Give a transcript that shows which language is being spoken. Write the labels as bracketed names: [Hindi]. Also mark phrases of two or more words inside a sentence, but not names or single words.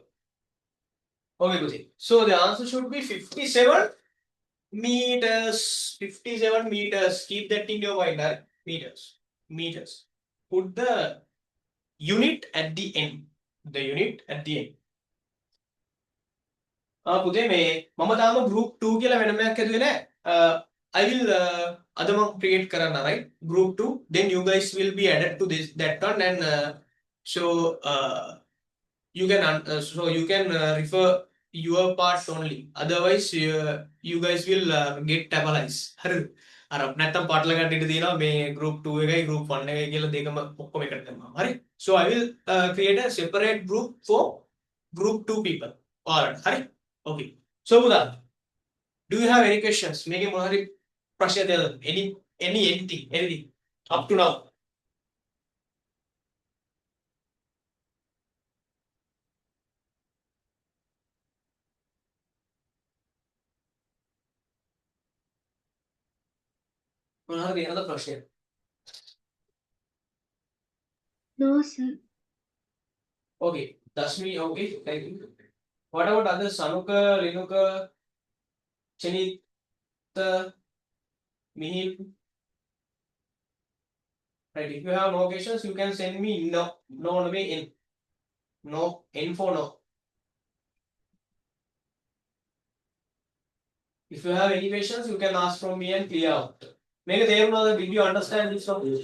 [English] Okay, Guji. So the answer should be 57 meters. 57 meters. Keep that in your mind. Right? Meters. Meters. Put the unit at the end. The unit at the end. [Sinhala] පුතේ මේ මම තාම group 2 කියලා වෙනම එකක් හදුවේ නෑ. [English] I will [Sinhala] අද මම create කරන්න [English] right group 2 then you guys will be added to this that one and so you can refer your part only otherwise you guys will get tabalized [Sinhala] හරිද අර නැත්තම් පාටල ගන්න ඉඩ තියෙනවා මේ group 2 එකයි group 1 එකයි කියලා දෙකම ඔක්කොම එකට දැම්මම හරි [English] so I will create a separate group for group 2 people alright හරි okay so Buddha do you have any questions [Sinhala] මේකේ මොනවා හරි ප්‍රශ්න තියෙනවද [English] anything up to now [Sinhala] මොනවා හරි තියෙනවද ප්‍රශ්න [English] No, sir. okay Dasmi okay thank you what about others Sanuka Linuka Chinita Mihil right if you have no questions you can send me no in for no if you have any questions you can ask from me and clear out make a did you understand this one